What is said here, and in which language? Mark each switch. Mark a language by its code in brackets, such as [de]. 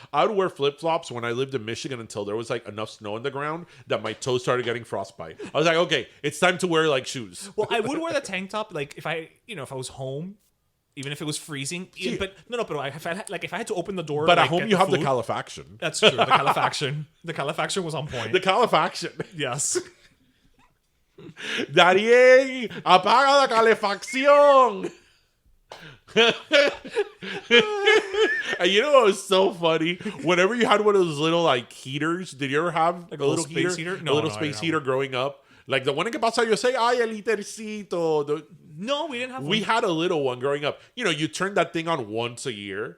[en] I would wear flip-flops when I lived in Michigan until there was like enough snow on the ground that my toes started getting frostbite. I was like, okay, it's time to wear like shoes. Well, I would wear the tank top like if I was home. Even if it was freezing, but if I had to open the door, but at home you have the calefaction. That's true. The calefaction. The calefaction was on point. The calefaction. Yes. [es] Darien, apaga la calefacción. [en] And you know what was so funny? Whenever you had one of those little like heaters, did you ever have like a little space heater? No, a little space heater growing up? Like the one in Que Pasa USA, [es] ay, el litercito. [en] No, we didn't have one. We had a little one growing up. You turn that thing on once a year.